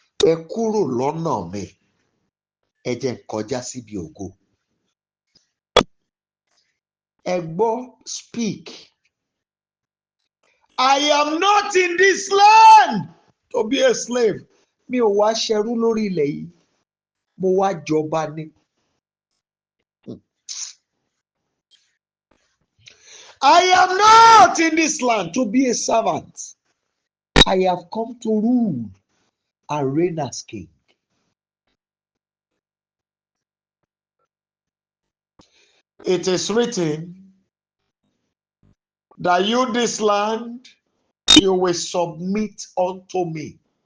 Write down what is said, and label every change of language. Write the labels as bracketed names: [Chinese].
[Yoruba] Ẹ kúrò lọ́nà mi, ẹ jẹ́ n kọjá síbi ògo. Ẹ gbọ́, [English] speak. I am not in this land to be a slave. [Yoruba] Mi ò wá ṣẹrú lórí ilẹ̀ yìí, mo wá jọba ni. [English] I am not in this land to be a servant. I have come to rule and reign as king. It is written that you, this land, you will submit unto me.